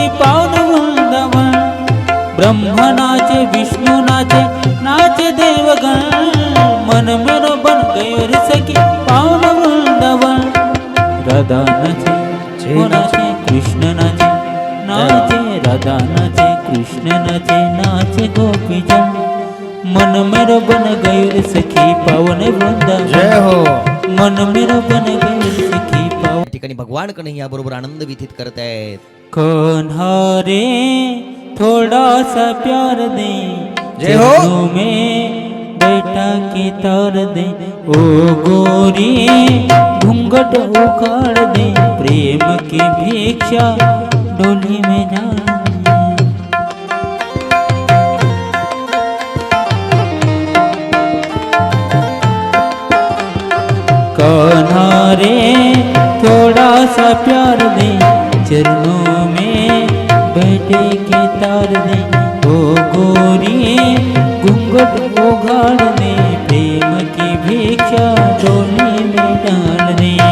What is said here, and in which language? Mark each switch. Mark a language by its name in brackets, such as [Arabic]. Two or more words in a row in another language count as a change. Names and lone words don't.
[Hindi] पावन वृंदावन ब्रह्मा नाचे विष्णु नाचे नाच देवगण मन मेरो बन गयो रे सखी पावन वृंदावन राधा नाचे नाचे कृष्ण नाचे नाचे राधा नाचे कृष्ण नाचे नाचे गोपीजन मन मेरो बन गयो रे सखी पावन वृंदावन जय हो. मन मेरो बन गयो रे सखी पावन [Marathi] या ठिकाणी भगवान कन्हैया बरोबर आनंद व्यतीत करत आहेत. [Hindi] कन्हारे थोड़ा सा प्यार दे जय हो. चरणों में बैठा के तार दे ओ गोरी घूंघट उखाड़ दे प्रेम की भिक्षा डोली में जा कन्हारे थोड़ा सा प्यार दे चरणों में बैठे के तार दे ओ गोरी घूंघट उघाड़ दे प्रेम की भिक्षा डोली में डाल दे